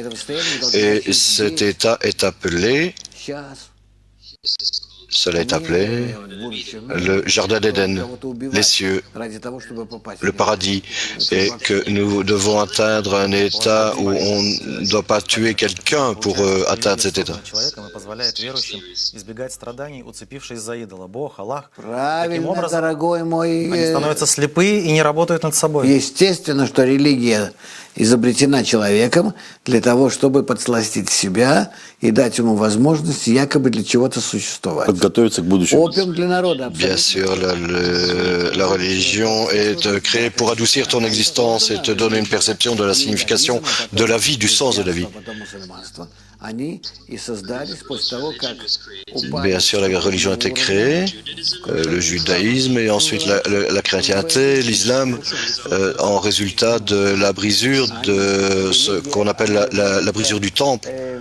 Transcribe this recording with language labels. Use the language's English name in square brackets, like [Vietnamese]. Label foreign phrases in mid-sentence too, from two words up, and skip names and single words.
[French] Et cet état est appelé, cela est appelé le jardin d'Éden, les cieux, le paradis, et que nous devons atteindre un état où on ne doit pas tuer quelqu'un pour atteindre cet état. [Russian] Правильно, дорогой мой. Они становятся слепы и не работают над собой. Естественно, что религия изобретена человеком для того, чтобы подсластить себя и дать ему возможность якобы для чего-то существовать. Подготовиться к будущему. Опиум для народа. [French] Bien sûr, la religion est créée pour adoucir ton existence et te donner une perception de la signification de la vie, du sens de la vie. Bien sûr, la religion a été créée, le judaïsme et ensuite la chrétienté, l'islam, en résultat de la brisure de ce qu'on appelle la brisure du temple.